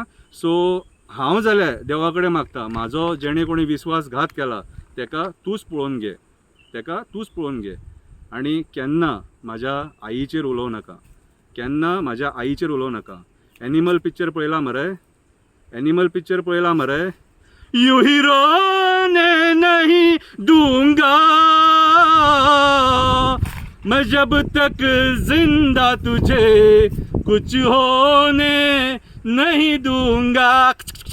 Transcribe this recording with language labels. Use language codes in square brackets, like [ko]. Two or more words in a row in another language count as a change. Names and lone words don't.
[kok] सो हांव जाल्यार देवा कडेन मागता म्हाजो जेणे कोणी विस्वासघात केला तेका तूंच पळोवन घे, तेका तूंच पळोवन घे. आनी केन्ना म्हाज्या आईचेर उलोव नाका, केन्ना म्हाज्या आईचेर उलोव नाका. एनिमल पिक्चर पळयला मरे, एनिमल पिक्चर पळयला मरे. [hi] यू ही रोने नहीं दूंगा मैं जब तक जिंदा तुझे कुछ होने नहीं दूंगा.